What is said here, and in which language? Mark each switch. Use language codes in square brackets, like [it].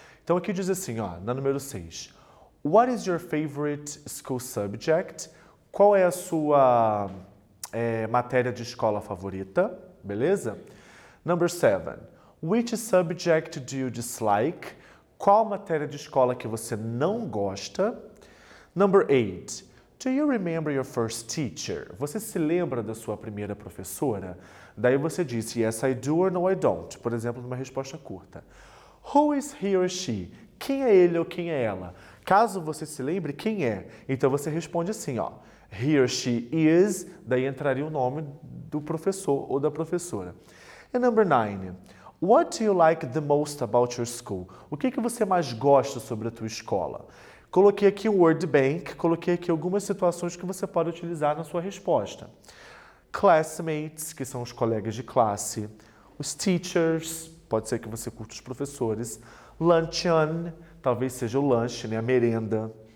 [pt] Então aqui diz assim, ó, na número 6, [en] What is your favorite school subject? [pt] Qual é a sua matéria de escola favorita? Beleza? [en] Number 7, Which subject do you dislike? [pt] Qual matéria de escola que você não gosta? [en] Number 8. Do you remember your first teacher? [pt] Você se lembra da sua primeira professora? Daí você diz [en] yes, I do or no, I don't. [pt] Por exemplo, numa resposta curta. [en] Who is he or she? [pt] Quem é ele ou quem é ela? Caso você se lembre, quem é? Então você responde assim, ó. [en] He or she is, [pt] daí entraria o nome do professor ou da professora. [en] And number 9. What do you like the most about your school? [pt] O que você mais gosta sobre a tua escola? Coloquei aqui o word bank, coloquei aqui algumas situações que você pode utilizar na sua resposta. Classmates, que são os colegas de classe. Os teachers, pode ser que você curta os professores. Luncheon, talvez seja o lanche, né, a merenda.